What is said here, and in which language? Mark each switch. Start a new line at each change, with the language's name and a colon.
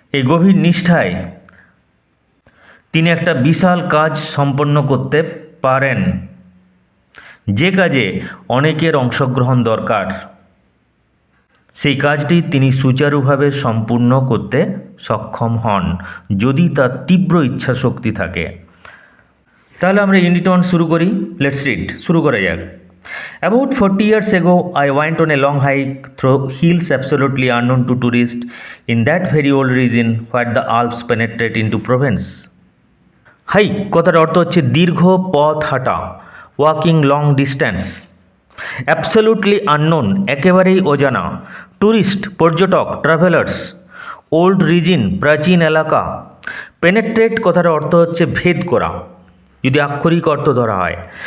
Bangla: গভীর নিষ্ঠায় তিনি একটা বিশাল কাজ সম্পন্ন করতে পারেন, যে কাজে অনেকের অংশগ্রহণ দরকার, সেই কাজটি তিনি সুচারুভাবে সম্পূর্ণ করতে সক্ষম হন যদি তার তীব্র ইচ্ছাশক্তি থাকে। তাহলে আমরা ইউনিট 1 শুরু করি।
English: let's read,
Bangla: শুরু করা যাক।
English: About 40 years ago, I went on a long hike through hills absolutely unknown to tourists in that very old region where the Alps penetrate into Provence.
Bangla: Hike কথার অর্থ হচ্ছে দীর্ঘ পথ হাঁটা,
English: walking long distance, absolutely unknown,
Bangla: একেবারেই অজানা, tourist, পর্যটক, travellers, old reason, প্রাচীন এলাকা, পেনেট্রেট কথার অর্থ হচ্ছে ভেদ করা, যদি আক্ষরিক অর্থ ধরা হয়।